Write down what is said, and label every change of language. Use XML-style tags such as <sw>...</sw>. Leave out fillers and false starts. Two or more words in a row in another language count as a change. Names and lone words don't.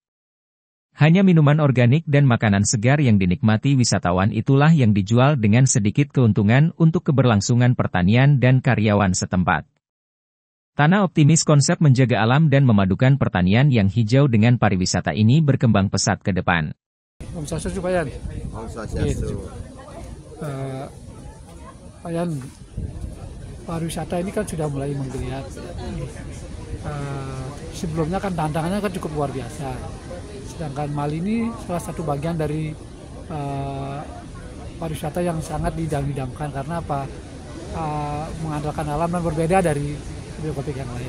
<id>Hanya minuman organik dan makanan segar yang dinikmati wisatawan itulah yang dijual dengan sedikit keuntungan untuk keberlangsungan pertanian dan karyawan setempat. Tana optimis konsep menjaga alam dan memadukan pertanian yang hijau dengan pariwisata ini berkembang pesat ke depan.</id> <sa>Om Swastiastu Pak Yan. Om Swastiastu.</sa> <id>Pak Yan, pariwisata ini kan sudah mulai menggeliat. Sebelumnya kan tantangannya kan cukup luar biasa. Sedangkan Malini salah satu bagian dari pariwisata yang sangat didam-damkan karena apa? Mengandalkan alam dan berbeda dari topik yang lain.</id>